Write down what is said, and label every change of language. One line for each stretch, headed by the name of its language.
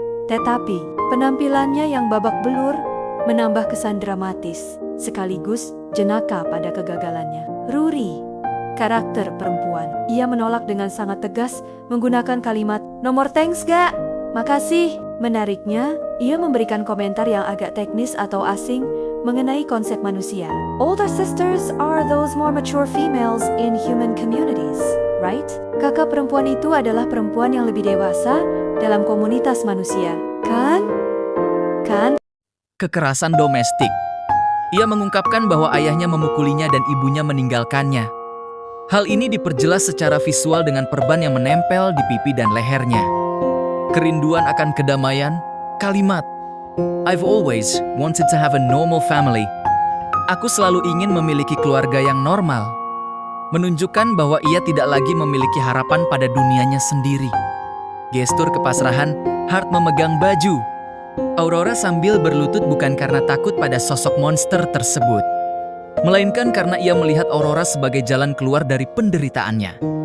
Indonesian: Tetapi, penampilannya yang babak belur menambah kesan dramatis, sekaligus jenaka pada kegagalannya. Ruri, karakter perempuan. Ia menolak dengan sangat tegas menggunakan kalimat, "Nomor thanks gak? Makasih." Menariknya, ia memberikan komentar yang agak teknis atau asing mengenai konsep manusia.
English: Older sisters are those more mature females in human communities, right?
Indonesian: Kakak perempuan itu adalah perempuan yang lebih dewasa dalam komunitas manusia, kan? Kekerasan domestik. Ia mengungkapkan bahwa ayahnya memukulinya dan ibunya meninggalkannya. Hal ini diperjelas secara visual dengan perban yang menempel di pipi dan lehernya. Kerinduan akan kedamaian, kalimat,
English: "I've always wanted to have a normal family."
Indonesian: Aku selalu ingin memiliki keluarga yang normal. Menunjukkan bahwa ia tidak lagi memiliki harapan pada dunianya sendiri. Gestur kepasrahan, Hart memegang baju Aurora sambil berlutut bukan karena takut pada sosok monster tersebut, melainkan karena ia melihat Aurora sebagai jalan keluar dari penderitaannya.